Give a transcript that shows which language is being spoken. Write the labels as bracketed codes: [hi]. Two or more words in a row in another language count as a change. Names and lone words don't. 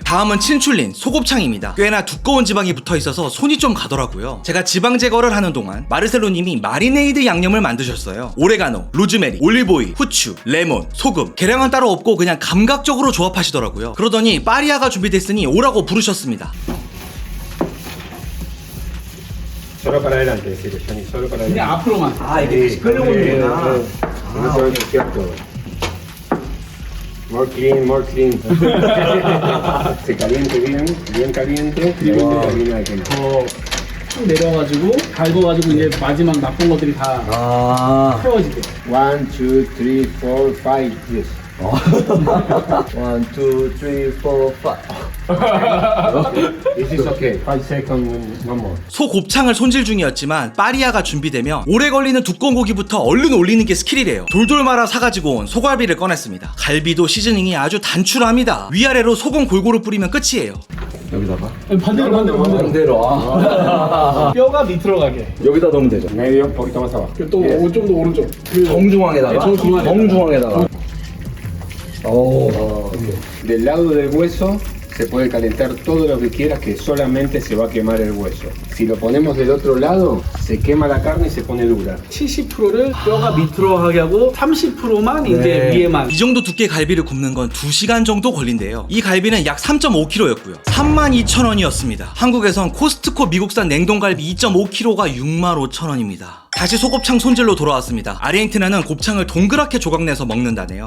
[ko] 다음은 친출린, 소곱창입니다. 꽤나 두꺼운 지방이 붙어 있어서 손이 좀 가더라고요. 제가 지방 제거를 하는 동안 마르셀로님이 마리네이드 양념을 만드셨어요. 오레가노, 로즈메리, 올리브오일, 후추, 레몬, 소금, 계량은 따로 없고 그냥 감각적으로 조합하시더라고요. 그러더니 파리아가 준비됐으니 오라고 부르셨습니다. [es] Solo para adelante, decir, Johnny, solo para [ko] 그냥 [es] adelante. [ko] 앞으로만. 아, 이게 다시 끌려오는구나. [es] No se va a ensuciar todo. [en] More clean, more clean. [es] Se caliente bien, bien caliente. Y ahí se termina de quemar. [ko] 쭉 내려가지고 갈궈가지고 이제 마지막 나쁜 것들이 다 아. 태워지게. [en] 1, 2, 3, 4, 5, yes. 1, 2, 3, 4, 5. This is okay. 5 seconds, one more. [ko] 소곱창을 손질 중이었지만 파리아가 준비되면 오래 걸리는 두꺼운 고기부터 얼른 올리는 게 스킬이래요. 돌돌 말아 사가지고 온 소갈비를 꺼냈습니다. 갈비도 시즈닝이 아주 단출합니다. 위아래로 소금 골고루 뿌리면 끝이에요. 여기다가? 반대로. 반대로. 아. 뼈가 밑으로 가게. 여기다 넣으면 되죠. [es] Medio, un poquito más abajo. [ko] 또 좀 더 오른쪽. 정중앙에다가? 네, 정중앙에다가. 정중앙에다가. 오. [es] Del lado del hueso se puede calentar todo lo que quieras, que solamente se va a quemar el hueso. Si lo ponemos del otro lado, se quema la carne y se pone dura. [ko] 70%를 뼈가 밑으로 가게 하고 30%만 이제 네. 위에만. 이 정도 두께 갈비를 굽는 건 2시간 정도 걸린대요. 이 갈비는 약 3.5kg였고요. 32,000원이었습니다. 한국에선 코스트코 미국산 냉동갈비 2.5kg가 65,000원입니다. 다시 소곱창 손질로 돌아왔습니다. 아르헨티나는 곱창을 동그랗게 조각내서 먹는다네요.